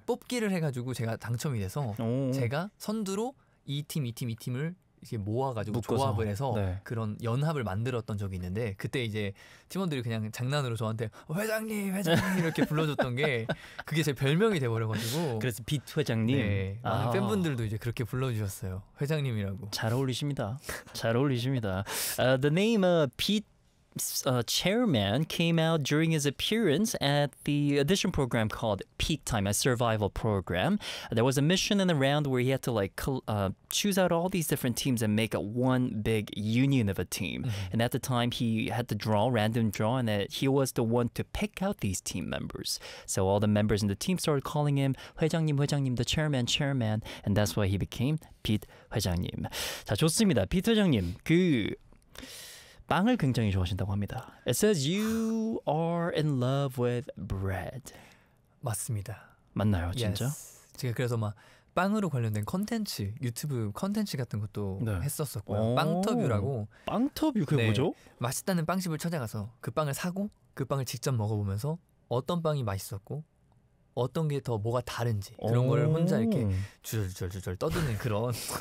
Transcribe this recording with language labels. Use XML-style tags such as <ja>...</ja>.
<ko>뽑기를 해가지고 제가 당첨이 돼서 제가 선두로 이 팀, 이 팀, 이 팀을 이렇게 모아가지고 묶어서. 조합을 해서 네. 그런 연합을 만들었던 적이 있는데 그때 이제 팀원들이 그냥 장난으로 저한테 회장님, 회장님 이렇게 불러줬던 게 그게 제 별명이 돼버려가지고 그래서 빛 회장님 네. 많은 팬분들도 이제 그렇게 불러주셨어요. 회장님이라고 잘 어울리십니다. 잘 어울리십니다.</ko> <en>The name Pete Chairman came out during his appearance at the audition program called Peak Time, a survival program. There was a mission in the round where he had to like choose out all these different teams and make a one big union of a team. Mm-hmm. And at the time, he had to draw, random draw, and he was the one to pick out these team members. So all the members in the team started calling him</en> <ko>회장님, 회장님,</ko> <en>the chairman, chairman. And that's why he became Pete 회장님.</en> <ko>자, 좋습니다. Pete 회장님, 그... 빵을 굉장히 좋아하신다고 합니다.</ko> <en>It says you are in love with bread.</en> <ko>맞습니다. 맞나요, 진짜?</ko> <en>Yes.</en> <ko>제가 그래서 막 빵으로 관련된 콘텐츠, 유튜브 콘텐츠 같은 것도 네. 했었었고요. 빵터뷰라고. 빵터뷰? 그게 네. 뭐죠? 맛있다는 빵집을 찾아가서 그 빵을 사고 그 빵을 직접 먹어보면서 어떤 빵이 맛있었고 어떤 게 더 뭐가 다른지 그런 걸 혼자 이렇게 주절주절주절 떠드는 그런...</ko>